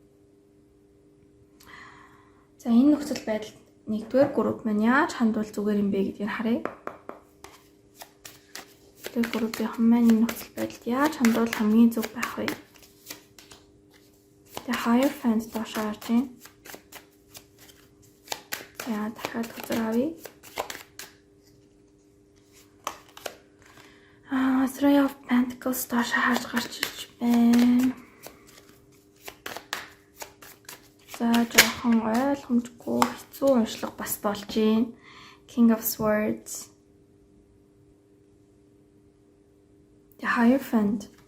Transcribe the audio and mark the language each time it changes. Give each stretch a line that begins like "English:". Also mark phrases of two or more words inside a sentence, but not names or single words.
Mongolian: За энэ нөхцөл байдалд нэгдүгээр групп маань яаж хандвал зүгээр юм бэ гэдгийг харъя. Тэр группийн маань энэ нөхцөл байдалд яаж хандвал хамгийн зөв байх вэ? The Hierophant доошоо харж байна. За дахиад хөзөр авъя. Three of Pentacles доошоо харж гарч ирж байна. За жоохон ойлгомжгүй хэцүү уншлага бас болж байна. King of Swords. The Hierophant.